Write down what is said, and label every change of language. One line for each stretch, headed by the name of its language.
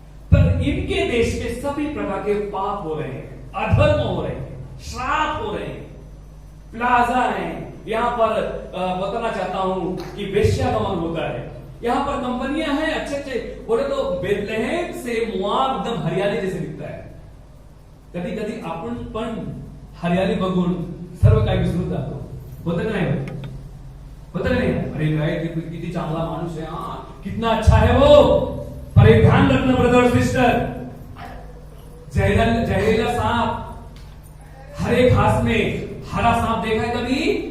Hindi: पर इनके देश में सभी प्रकार के पाप हो रहे हैं, अधर्म हो रहे हैं, श्राप हो रहे हैं, प्लाजा है। यहां पर बताना चाहता हूं कि वेश्यागमन होता है। यहां पर कंपनियां हैं अच्छे अच्छे। बोले तो बेथलेहेम से मोआब एकदम हरियाली जैसे दिखता है।
Marathi: कधी कधी आपण पण हरियाली बघून सर्व काही विसरून जातो। होतं का नाही? होतं का नाही? अरे भाई किती चांगला माणूस है, हाँ
Hindi: कितना अच्छा है वो। पर एक ध्यान रखना ब्रदर सिस्टर, जहरीला सांप, हरे घास में हरा सांप देखा है कभी?